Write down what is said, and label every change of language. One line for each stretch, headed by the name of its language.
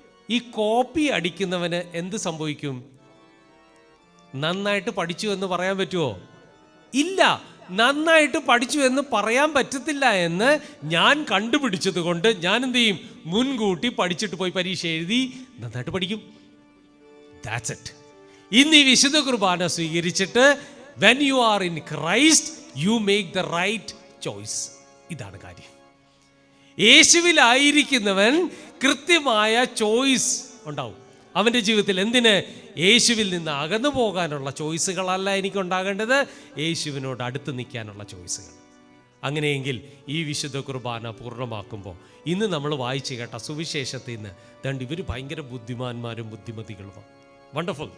Malayalam: ഈ കോപ്പി അടിക്കുന്നവന് എന്ത് സംഭവിക്കും? നന്നായിട്ട് പഠിച്ചു എന്ന് പറയാൻ പറ്റുമോ? ഇല്ല. നന്നായിട്ട് പഠിച്ചു എന്ന് പറയാൻ പറ്റത്തില്ല എന്ന് ഞാൻ കണ്ടുപിടിച്ചത് കൊണ്ട് ഞാൻ എന്ത് ചെയ്യും? മുൻകൂട്ടി പഠിച്ചിട്ട് പോയി പരീക്ഷ എഴുതി നന്നായിട്ട് പഠിക്കും.
English: That's it.
Malayalam: ഇന്ന് ഈ വിശുദ്ധ കുർബാന സ്വീകരിച്ചിട്ട്
English: when you are in Christ you make the right choice.
Malayalam: ഇതാണ് കാര്യം. യേശുവിലായിരിക്കുന്നവൻ കൃത്യമായ ചോയ്സ് ഉണ്ടാവും അവൻ്റെ ജീവിതത്തിൽ. എന്തിന്? യേശുവിൽ നിന്ന് അകന്നു പോകാനുള്ള ചോയ്സുകളല്ല എനിക്കുണ്ടാകേണ്ടത്, യേശുവിനോട് അടുത്ത് നിൽക്കാനുള്ള ചോയ്സുകൾ. അങ്ങനെയെങ്കിൽ ഈ വിശുദ്ധ കുർബാന പൂർണ്ണമാക്കുമ്പോൾ ഇന്ന് നമ്മൾ വായിച്ചു കേട്ട സുവിശേഷത്തിൽ നിന്ന് ദണ്ട് ഇവർ ഭയങ്കര ബുദ്ധിമാന്മാരും ബുദ്ധിമതികളുമാണ്. വണ്ടർഫുൾ.